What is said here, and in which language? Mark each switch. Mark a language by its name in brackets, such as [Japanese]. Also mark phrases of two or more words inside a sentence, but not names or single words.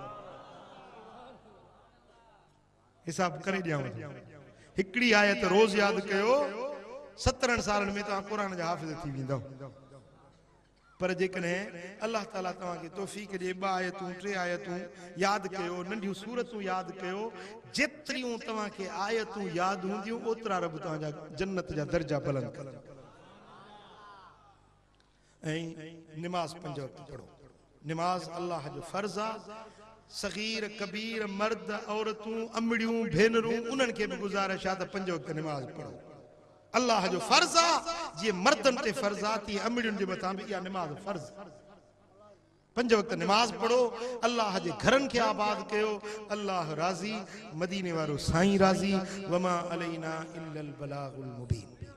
[Sindhi] हिसाब करे ॾियांव हिकिड़ी आयत रोज़ यादि कयो 70 सालनि में तव्हां कुरान जा हाफ़िज़ थी वेंदव पर जेकॾहिं अल्लाह ताला तव्हांखे तौफ़ीक़ ॾे 2 आयतूं 3 आयतूं यादि कयो नंढियूं सूरतूं यादि कयो जेतिरियूं तव्हांखे आयतूं यादि हूंदियूं ओतिरा रब तव्हांजा जन्नत जा दर्जा बुलंद कंदो ऐं निमाज़ 5 वक़्त पढ़ो निमाज़ अल्लाह जो फर्ज़ आहे सगीर कबीर मर्द औरतूं अमड़ियूं भेनरूं उन्हनि खे बि गुज़ारिश आहे त 5 वक़्त निमाज़ पढ़ो अल्लाह जो फर्ज आ जी मर्दन ते फर्ज आती अमड़ियुनि जे मथां भी या नमाज फर्ज 5 वक्त नमाज पढ़ो अल्लाह जे घरन के आबाद कयो अल्लाह राजी मदीने वारो साईं राजी [Arabic] وما علينا إلا البلاغ المبين.